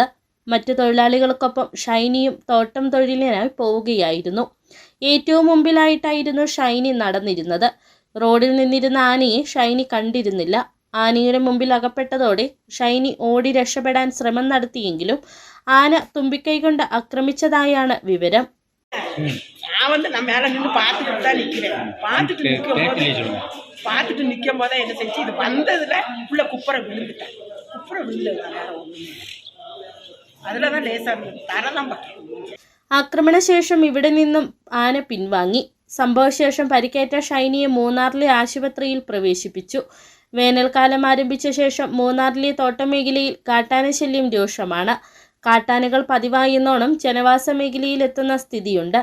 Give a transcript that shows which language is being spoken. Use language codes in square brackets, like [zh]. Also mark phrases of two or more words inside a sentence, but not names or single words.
[ml] മറ്റു തൊഴിലാളികൾക്കൊപ്പം ഷൈനിയും തോട്ടം തൊഴിലിനായി പോവുകയായിരുന്നു. ഏറ്റവും മുമ്പിലായിട്ടായിരുന്നു ഷൈനി നടന്നിരുന്നത്. റോഡിൽ നിന്നിരുന്ന ആനയെ ഷൈനി കണ്ടിരുന്നില്ല. ആനയുടെ മുമ്പിൽ അകപ്പെട്ടതോടെ ഷൈനി ഓടി രക്ഷപ്പെടാൻ ശ്രമം നടത്തിയെങ്കിലും ആന തുമ്പിക്കൈ കൊണ്ട് ആക്രമിച്ചതായാണ് വിവരം. [ta] நான் நான் மேலே நின்று பார்த்துட்டு தான் நிற்கிறேன். பார்த்துட்டு நிற்கும் போதே என்ன செஞ்சு இது வந்ததில் உள்ள குப்புரை விழுந்துட்டேன். குப்புரை விழுந்தது வேற ஒன்றும் அதில் தான் லேசாக தரதான் பார்த்தேன். [ml] ആക്രമണശേഷം ഇവിടെ നിന്നും ആന പിൻവാങ്ങി. സംഭവശേഷം പരിക്കേറ്റ ഷൈനിയെ മൂന്നാറിലെ ആശുപത്രിയിൽ പ്രവേശിപ്പിച്ചു. വേനൽക്കാലം ആരംഭിച്ച ശേഷം മൂന്നാറിലെ തോട്ടം മേഖലയിൽ കാട്ടാന ശല്യം രൂക്ഷമാണ്. കാട്ടാനകൾ പതിവായെന്നോണം ജനവാസ മേഖലയിൽ എത്തുന്ന സ്ഥിതിയുണ്ട്.